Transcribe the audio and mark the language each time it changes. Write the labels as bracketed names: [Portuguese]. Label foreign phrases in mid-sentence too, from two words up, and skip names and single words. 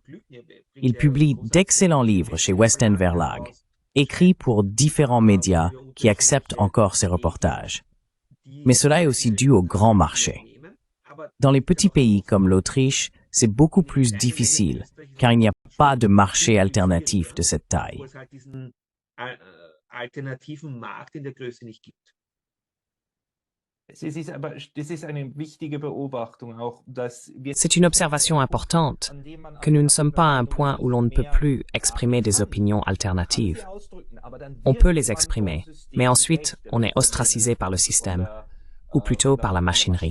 [French] Il publie d'excellents livres chez West End Verlag, écrits pour différents médias qui acceptent encore ses reportages. Mais cela est aussi dû au grand marché. Dans les petits pays comme l'Autriche, c'est beaucoup plus difficile, car il n'y a pas de marché alternatif de cette taille. [German] Alternativen Markt in der Größe nicht gibt. [French] C'est une observation importante que nous ne sommes pas à un point où l'on ne peut plus exprimer des opinions alternatives. On peut les exprimer, mais ensuite on est ostracisé par le système, ou plutôt par la machinerie.